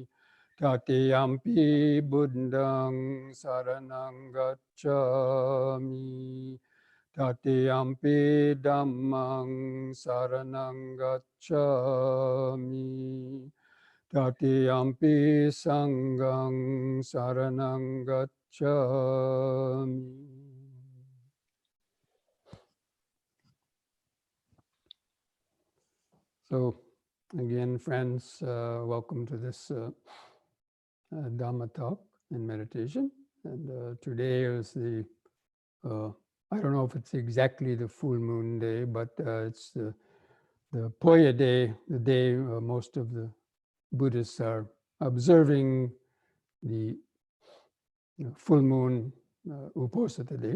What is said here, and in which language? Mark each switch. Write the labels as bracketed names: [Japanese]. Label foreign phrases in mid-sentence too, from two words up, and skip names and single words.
[Pali] Tatiyampi buddhang saranang gacchami. Tatiyampi dhammang saranang gacchami. Tatiyampi sanghang saranang gacchami. [English] So again, friends, welcome to this Dhamma talk and meditation. And today is the, I don't know if it's exactly the full moon day, but it's the Poya day, the day most of the Buddhists are observing the full moon Uposatha day.